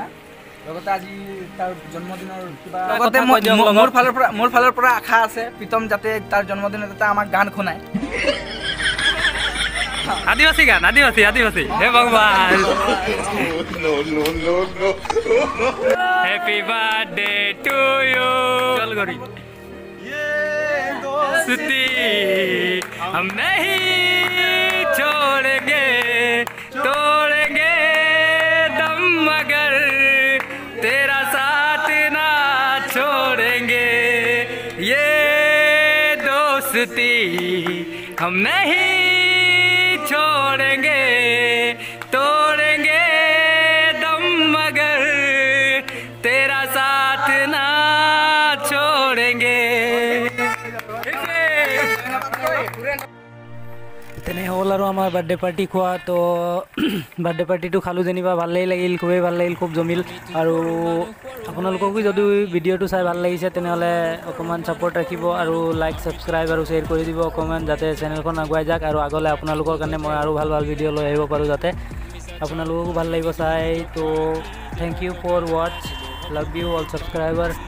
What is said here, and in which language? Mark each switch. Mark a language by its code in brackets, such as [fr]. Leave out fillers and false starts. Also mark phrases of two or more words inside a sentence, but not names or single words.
[as] লগতে আজি তাৰ জন্মদিনৰ কিবা, লগতে মোৰ ফালৰ পৰা আশা আছে প্ৰীতম যাতে তাৰ জন্মদিনত যাতে আমাক গান শুনায়। আদিবাসী গান, আদিবাসী আদিবাসী। হে ভগৱান, [en] Happy birthday to you. [hi] চল গৰি दोस्ती हम नहीं छोड़ेंगे, तोड़ेंगे दम मगर तेरा साथ ना छोड़ेंगे, ये दोस्ती हम नहीं छोड़ेंगे, तोड़ेंगे दम मगर तेरा साथ ना छोड़ेंगे। [as] তেনে হ'ল আৰু আমাৰ [en] birthday party [as] খোৱা তো বাৰ্থডে পাৰ্টিটো খালোঁ যেনিবা ভালেই লাগিল খুবেই ভাল লাগিল খুব জমিল আৰু আপোনালোককো যদি ভিডিঅ'টো চাই ভাল লাগিছে তেনেহ'লে অকণমান ছাপোৰ্ট ৰাখিব আৰু [en] like subscribe [as] আৰু শ্বেয়াৰ কৰি দিব অকণমান যাতে চেনেলখন আগুৱাই যাওক আৰু আগলৈ আপোনালোকৰ কাৰণে মই আৰু ভাল ভাল ভিডিঅ' লৈ আহিব পাৰোঁ যাতে আপোনালোককো ভাল লাগিব চাই তো [en] Thank you for watch love you all subscriber